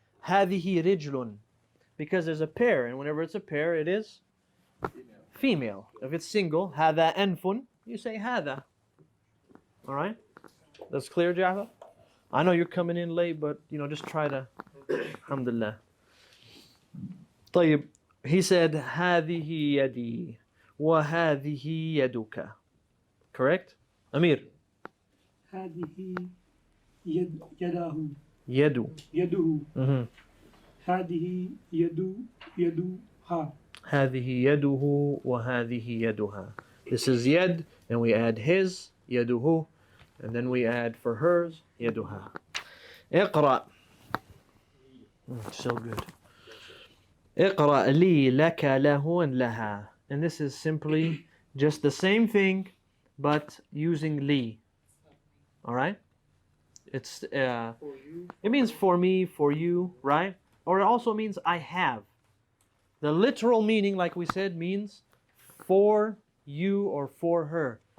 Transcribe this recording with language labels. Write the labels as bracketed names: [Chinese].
[English] Hadihi rijlun, because there's a pair, and whenever it's a pair, it is female. If it's single, hada anfun, you say hada. All right, that's clear, Jaffa. I know you're coming in late, but just try to. [Arabic] Alhamdulillah. طيب. [English] He said, [Arabic] هذه يدي وهذه يدك. [English] Correct? Amir. [Arabic] هذه يده يد. يده هذه يدها هذه يده وهذه يدها. [English] This is yad, and we add his, يده, and then we add for hers, يدها. اقرأ. So good. [Arabic] اقرأ لي لك له and لها. [English] And this is simply just the same thing, but using li. All right? It means for me, for you, right? Or it also means I have. The literal meaning, like we said, means for you or for her.